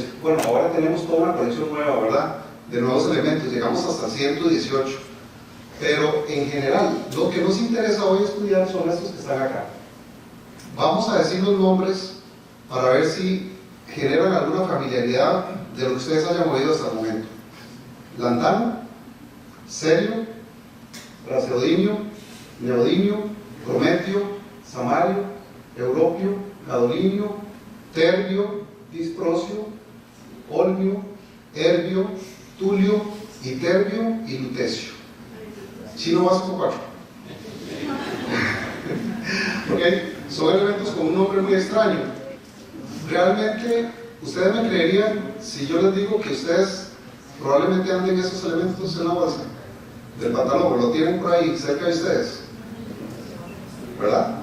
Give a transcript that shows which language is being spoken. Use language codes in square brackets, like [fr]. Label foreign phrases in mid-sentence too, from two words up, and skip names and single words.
[es] Bueno, ahora tenemos toda una colección nueva, ¿verdad?, de nuevos elementos. Llegamos hasta 118. Pero en general, lo que nos interesa hoy estudiar son estos que están acá. Vamos a decir los nombres para ver si generan alguna familiaridad de lo que ustedes hayan oído hasta el momento. Lantano, cerio, praseodimio, neodimio, prometio, samario, europio, gadolinio, terbio, disprosio, olmio, herbio, tulio, iterbio y lutecio. Chino básico 4. ¿Ok? Son elementos con un nombre muy extraño. Realmente, ustedes me creerían si yo les digo que ustedes probablemente anden esos elementos en la bolsa del pantalón, lo tienen por ahí cerca de ustedes, ¿verdad?